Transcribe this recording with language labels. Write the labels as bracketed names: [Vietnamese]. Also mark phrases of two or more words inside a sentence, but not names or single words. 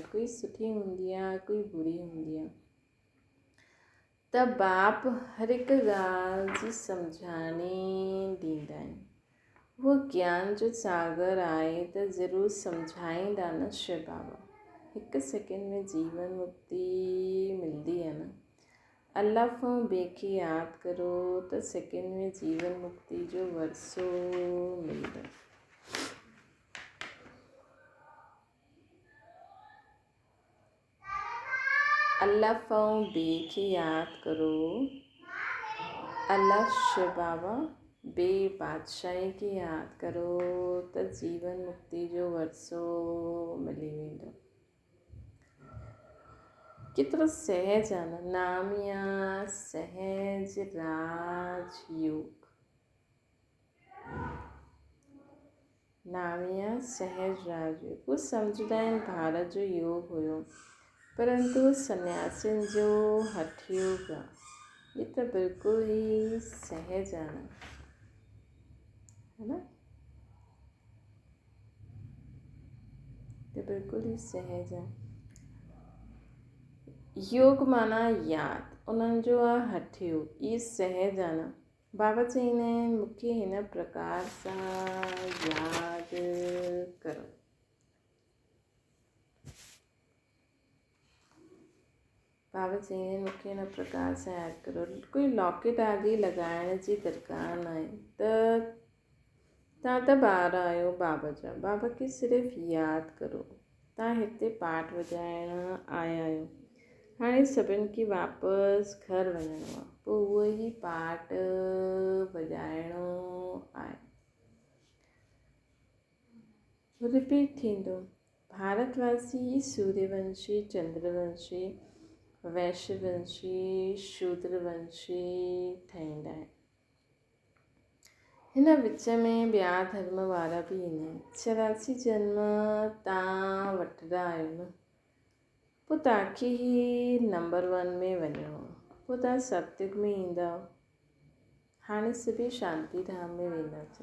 [Sindhi] कोई सुठी हूंदी आहे, कोई बुरी हूंदी आहे। त बाप हर हिकु ॻाल्हि जी सम्झाणी ॾींदा आहिनि। उहो ज्ञान जो सागर आहे त ज़रूरु सम्झाईंदा न शिव बाबा। हिकु सेकेंड में जीवन मुक्ति मिलंदी आहे न। अल्लाह खां ॿिए खे यादि करो त सेकेंड में जीवन मुक्ति जो वरसो मिलंदो। अल्लाह खां ॿिए खे यादि करो। अल्लाह शिव बाबा ॿिए बादशाही खे यादि करो त जीवन मुक्ति जो वरसो मिली वेंदो। केतिरो सहज आहे न। नाम या सहज राजयोग। नाम या सहज राजयोग। उहो सम्झंदा आहिनि भारत जो योग हुयो, परंतु सन्यासियुनि जो हठ योग आहे। [Hindi] ये तो बिल्कुल ही सहज है ना। तो बिल्कुल ही सहज है। [Sindhi] योग माना यादि, उन्हनि जो आहे हठ योग। ये सहज आहे न। बाबा चईंदा आहिनि मूंखे हिन प्रकार सां यादि करो। बाबा चईंदा आहिनि मूंखे हिन प्रकार सां यादि करो। कोई लॉकेट आदि लॻाइण जी दरकार न आहे। त तव्हां त ॿार आहियो बाबा जा। बाबा खे सिर्फ़ु यादि करो। तव्हां हिते पाठ वॼाइण आया आहियो। हाणे सभिनि खे वापसि घर वञिणो आहे। पोइ उहो ई पाठ वॼाइणो आहे। रिपीट थींदो। भारतवासी सूर्यवंशी, चंद्रवंशी, वैश्यवंशी, शूद्रवंशी ठहींदा आहिनि। हिन विच में ॿिया धर्म वारा बि ईंदा आहिनि। 84 जन्म तव्हां वठंदा आहियो न। पोइ तव्हांखे ई नंबर 1 में वञिणो आहे। पोइ तव्हां सतयुग में ईंदा। हाणे सभई शांति धाम में वेंदासीं।